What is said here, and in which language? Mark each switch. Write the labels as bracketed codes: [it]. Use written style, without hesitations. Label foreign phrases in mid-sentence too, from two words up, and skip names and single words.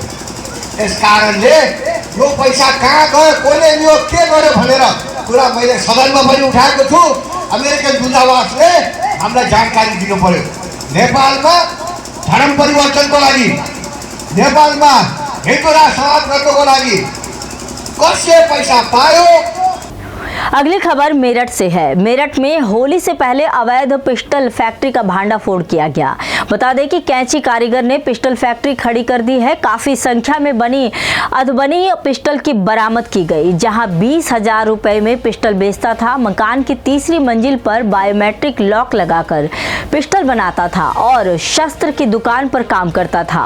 [ne] यस कारणले यो पैसा कहाँ गयो, कसले लियो, के गर्यो भनेर कुरा मैले सदनमा पनि उठाएको छु। अमेरिकन दूतावासले हामीलाई जानकारी दिनु पर्यो। नेपालमा धर्म परिवर्तनको लागि, नेपालमा हिन्दू राष्ट्र समाप्त गर्नको लागि कसले पैसा पायो। [hi] अगली खबर मेरठ से है। मेरठ में होली से पहले अवैध पिस्टल फैक्ट्री का भांडाफोड़ किया गया। बता दें कि कैंची कारीगर ने पिस्टल फैक्ट्री खड़ी कर दी है। काफी संख्या में बनी अधबनी पिस्टल की बरामद की गई। जहां 20,000 रुपए में पिस्टल बेचता था। मकान की तीसरी मंजिल पर बायोमेट्रिक लॉक लगाकर पिस्टल बनाता था और शस्त्र की दुकान पर काम करता था।